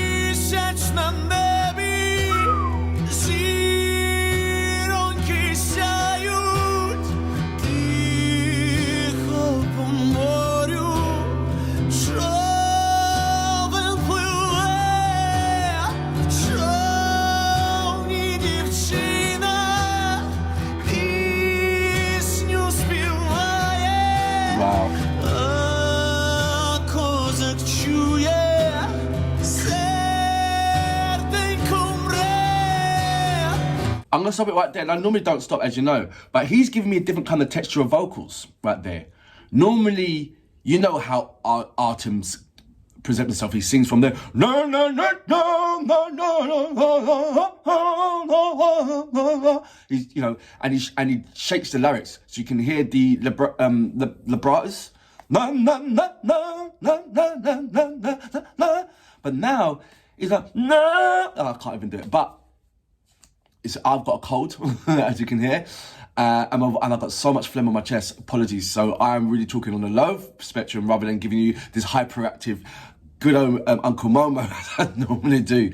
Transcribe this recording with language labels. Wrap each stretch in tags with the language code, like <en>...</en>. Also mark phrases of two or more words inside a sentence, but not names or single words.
<uk>Місяць на небі, зіроньки сяють, тихо по морю, човен пливе, в човні дівчина, пісню співає.</uk> <en>Wow.</en> <uk>А козак чує.</uk> <en>I'm going to stop it right there. And I normally don't stop, as you know. But he's giving me a different kind of texture of vocals right there. Normally, you know how Artem's presents himself. He sings from there. No, no, no, no, no, no, no. He's, you know, and he shakes the lyrics. So you can hear the vibratos. No, no, no, no, no, no, no, no, no. But now, he's like, no. Oh, I can't even do it. But I've got a cold, as you can hear, and I've got so much phlegm on my chest. Apologies. So I'm really talking on the low spectrum rather than giving you this hyperactive, good old Uncle Momo as I normally do.</en>